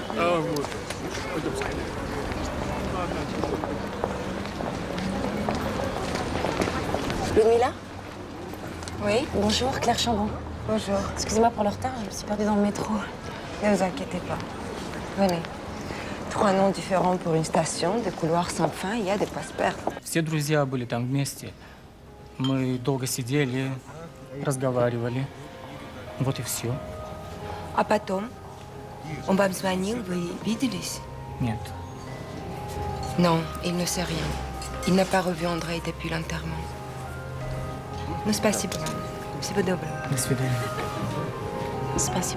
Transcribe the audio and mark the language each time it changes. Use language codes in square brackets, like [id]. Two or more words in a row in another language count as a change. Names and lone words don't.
[ru] А, вот. Пойдем скорее. [fr] Ludmila? Oui? Bonjour, Claire Chambon. Bonjour. Excusez-moi pour le retard, je me suis perdue dans le métro. Ne vous inquiétez pas. Venez. 3 noms différents pour une station, des couloirs sans fin, il y a des pas se perdre. [ru] Все друзья были там вместе. Мы долго сидели, разговаривали. Вот и все. А потом? Он вам звонил, вы виделись? Нет. [fr] Non, il ne sait rien. Il n'a pas revu Andrei depuis l'enterrement. [ru] Ну, спасибо вам. Всего доброго. До свидания. Спасибо.